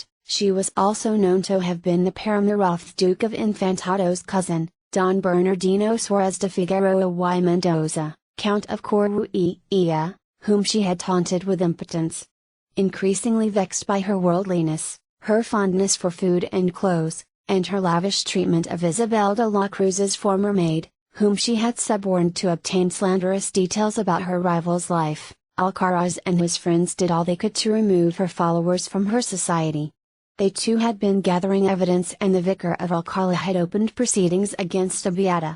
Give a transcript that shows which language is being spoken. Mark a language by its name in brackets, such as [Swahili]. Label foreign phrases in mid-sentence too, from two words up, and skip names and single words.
[English] She was also known to have been the paramour of the Duke of Infantado's cousin, Don Bernardino Suarez de Figueroa y Mendoza, Count of Coruilla, whom she had taunted with impotence. Increasingly vexed by her worldliness, her fondness for food and clothes, and her lavish treatment of Isabel de la Cruz's former maid, whom she had suborned to obtain slanderous details about her rival's life, Alcaraz and his friends did all they could to remove her followers from her society. They too had been gathering evidence and the vicar of Alcala had opened proceedings against a beata.